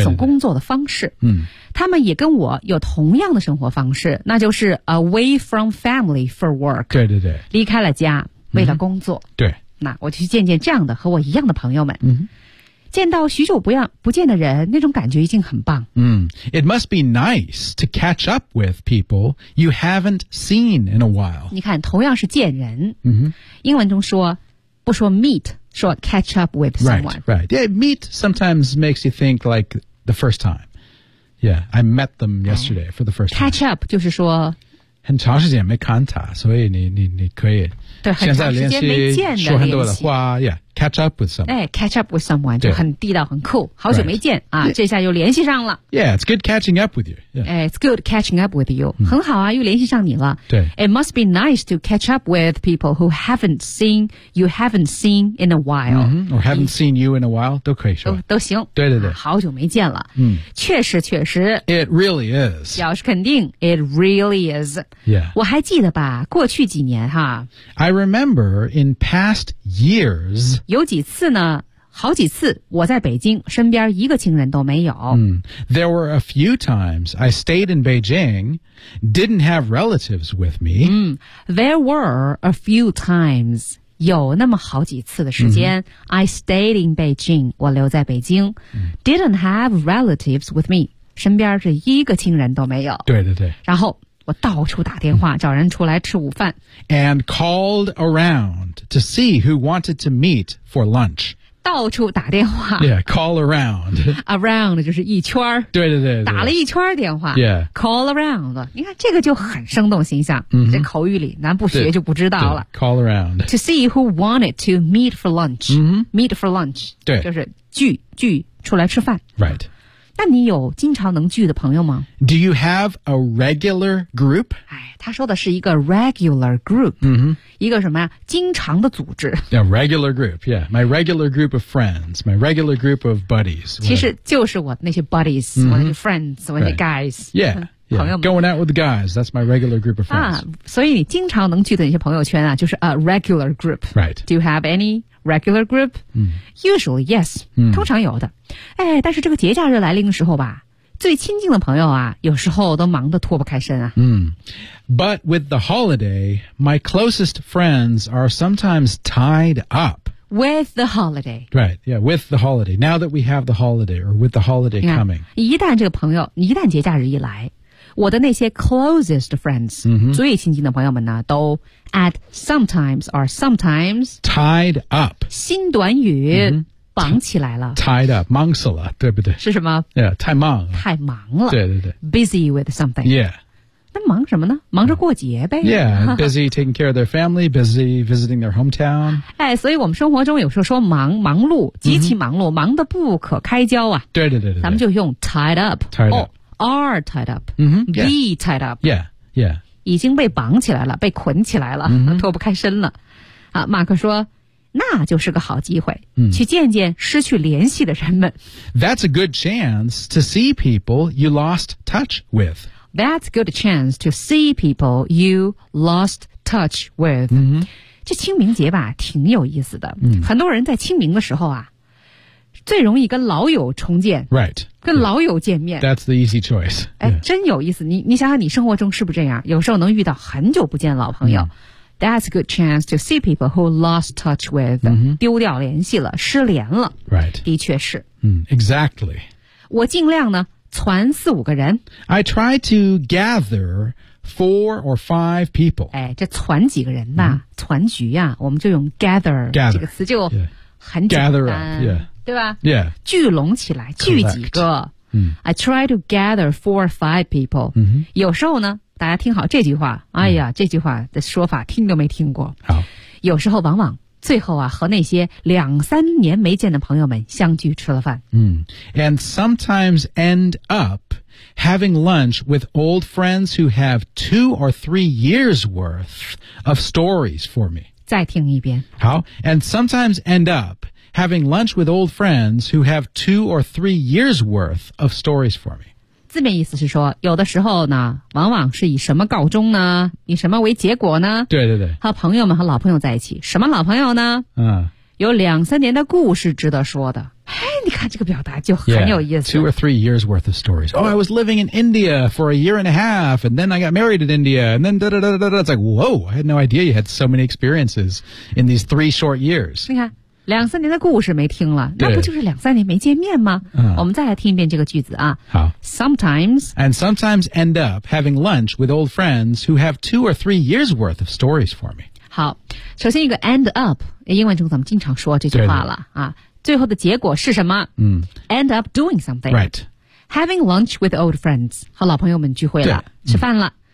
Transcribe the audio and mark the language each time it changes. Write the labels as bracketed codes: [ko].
[zh] 一种工作的方式。嗯，他们也跟我有同样的生活方式，那就是 [en] away from family for work. [zh] 对对对，离开了家，为了工作。嗯、对，那我就去见见这样的和我一样的朋友们。嗯。见到许久不见的人，那种感觉一定很棒。 [en] 嗯、It must be nice to catch up with people you haven't seen in a while. [zh] 你看，同样是见人。嗯哼。英文中说，不说 meet, short [en] catch up with someone. Right, right. Yeah, meet sometimes makes you think like the first time. Yeah, I met them yesterday for the first time. [zh] Catch up 就是说很长时间没看他，所以你可以现在联系，说很多的话。 [en] Yeah, catch up with someone. [zh] 哎 ， [en] catch up with someone [zh] 就很地道，很 cool。好久没见、right. 啊， yeah. 这下又联系上了。 [en] Yeah, it's good catching up with you. Yeah, it's good catching up with you.、 [zh] 很好啊，又联系上你了。对 [en] ，It must be nice to catch up with people who haven't seen in a while,、 or haven't seen you in a while [zh] 都可以说都行。对对对，好久没见了。确实。 [en] It really is. [zh] 表示肯定。 [en] It really is. Yeah. [zh] 我还记得吧，过去几年哈。 [en] I remember in past years. [zh] 有几次呢？好几次，我在北京，身边一个亲人都没有。 [en] There were a few times I stayed in Beijing, didn't have relatives with me. There were a few times. [zh] 有那么好几次的时间、 [en] I stayed in Beijing. [zh] 我留在北京、 [en] didn't have relatives with me. [zh] 身边是一个亲人都没有。对对对。然后。我到处打电话找人出来吃午饭 [en] And called around to see who wanted to meet for lunch [zh] 到处打电话 [en] Yeah, call around [zh] Around 就是一圈对对 对, 对打了一圈电话 [en] Yeah [zh] Call around 你看这个就很生动形象、 mm-hmm. 这口语里咱不学就不知道了 [en] Call around To see who wanted to meet for lunch、Meet for lunch [zh] 对就是聚出来吃饭 [en] Right [zh] 那你有经常能聚的朋友吗 [en] ？Do you have a regular group？ [zh] 哎，他说的是一个 [en] regular group，、 [zh] 一个什么呀？经常的组织。 [en] Yeah, regular group. Yeah, my regular group of friends, my regular group of buddies. [zh] 其实就是我那些 buddies，、我那些 friends，、我那些 guys、 [en] right.。 Yeah, yeah. [zh] 朋友们。 [en] Going out with the guys. That's my regular group of friends. [zh] 啊，所以你经常能聚的那些朋友圈啊，就是 [en] a regular group. Right. Do you have any？ Regular group?、Usually, yes.、 [zh] 通常有的。哎，但是这个节假日来临的时候吧，最亲近的朋友啊，有时候都忙得脱不开身啊。 [en] But with the holiday, my closest friends are sometimes tied up. With the holiday. Right, yeah, with the holiday. Now that we have the holiday, or with the holiday coming. [zh] 一旦这个朋友，一旦节假日一来，我的那些 [en] closest friends,、 [zh] 最亲近的朋友们呢，都 [en] at sometimes or sometimes tied up. [zh] 新短语、绑起来了。 Tied up, 忙死了，对不对？是什么？ Yeah, 太忙了。太忙了。对对对。 [en] Busy with something. Yeah. [zh] 那忙什么呢？忙着过节呗。 [en] Yeah, busy taking care of their family, busy visiting their hometown. [zh] 哎，所以我们生活中有时候说忙，忙碌，极其忙碌、忙得不可开交啊。对对对对对。咱们就用 tied up. [en] Tied up.、 Are tied up,、 yeah. be tied up. Yeah, yeah. [zh] 已经被绑起来了，被捆起来了，脱不开身了。啊，马克说，那就是个好机会、去见见失去联系的人们。 [en] That's a good chance to see people you lost touch with. That's a good chance to see people you lost touch with.、 [zh] 这清明节吧，挺有意思的。很多人在清明的时候啊。最容易跟老友重建，right，跟老友见面 [en] ，that's the easy choice、yeah.。 [zh] 哎，真有意思，你想想，你生活中是不是这样？有时候能遇到很久不见老朋友、， [en] that's a good chance to see people who lost touch with，、 [zh] 丢掉联系了，失联了 [en] ，right， [zh] 的确是， [en] exactly。 [zh] 我尽量呢，攒四五个人 [en] ，I try to gather four or five people。 [zh] 哎，这攒几个人呐、攒局呀、我们就用 gather 这个词就很简单 [en] ，gather up， yeah。 [zh] 对吧 [en] ？Yeah， [zh] 聚拢起来，聚几个。 [en] Correct. I try to gather four or five people.、 [zh] 有时候呢，大家听好这句话。哎呀，这句话的说法听都没听过。好，有时候往往最后啊，和那些两三年没见的朋友们相聚吃了饭。 [en] And sometimes end up having lunch with old friends who have two or three years worth of stories for me. [zh] 再听一遍。 [en] 好 ，and sometimes end up. Having lunch with old friends who have two or three years worth of stories for me. [zh] 字面意思是说，有的时候呢，往往是以什么告终呢？以什么为结果呢？对对对，和朋友们和老朋友在一起，什么老朋友呢？有两三年的故事值得说的。哎，你看这个表达就很有意思。 [en] Two or three years worth of stories. Oh, I was living in India for a year and a half, and then I got married in India, and then da da da da da. It's like, whoa! I had no idea you had so many experiences in these three short years. [zh] 你看。两三年的故事没听了，那不就是两三年没见面吗？我们再来听一遍这个句子啊。好 [en] ，sometimes and sometimes end up having lunch with old friends who have two or three years worth of stories for me。 [zh] 好，首先一个 end up 英文中咱们经常说这句话了啊。最后的结果是什么？ [en] End up doing something. Right. Having lunch with old friends. [zh] 和老朋友们聚会了，吃饭了。